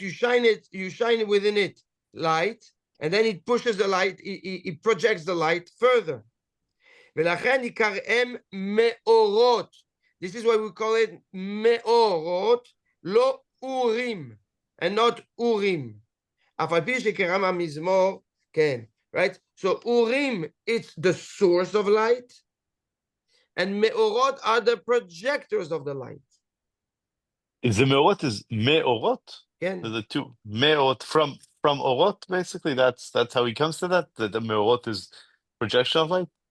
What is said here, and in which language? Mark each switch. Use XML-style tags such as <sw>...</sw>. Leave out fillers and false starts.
<en>You shine it within it light, and then it pushes the light, it projects the light further.</en> <he>ולכן יקראם מאורות.</he> <en>This is why we call it</en> <he>מאורות, לא אורים,</he> <en>and not urim.</en> <he>אף על פי שקרא מהמזמור, כן, right?</he> <en>So urim, it's the source of light, and me'orot are the projectors of the light. Is the me'orot is me'orot?</en> <he>Ken.</he> <en>The two me'orot from orot, basically. That's how he comes to that. The me'orot is projection of light.</en>